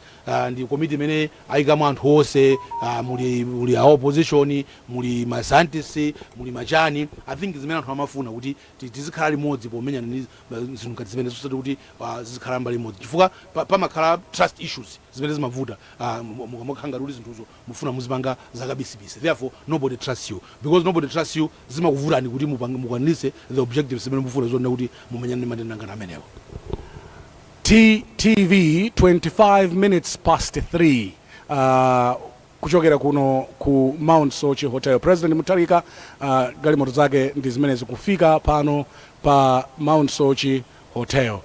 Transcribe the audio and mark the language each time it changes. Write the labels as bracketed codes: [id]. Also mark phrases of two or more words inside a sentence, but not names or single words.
[ny] Ndi komiti imene ayikamo anthu onse, muli a opposition, muli ma scientists, muli machani. [en] I think [ny] zimene anthu amafuna kuti tizikhala limodzi pomenya zinthu ngati zimene zosati kuti zizikhala mbali limodzi chifukwa pamakhala [en] trust issues [ny] zimene zimavuta mukamakhala kuti zinthuzo mufuna muzipanga zakabisibisi. [en] Therefore nobody trusts you, because nobody trusts you [ny] zimakuvutani kuti mukwanise [en] the objectives [ny] zimene mufuna zonena kuti mumenyane ndi matenda ngati amenewo. TTV 25 [en] minutes past [ny] 3 kuchokera kuno ku Mount Sochi Hotel. President Mutharika galimoto zake ndi zimene zikufika pano pa Mount Sochi Hotel.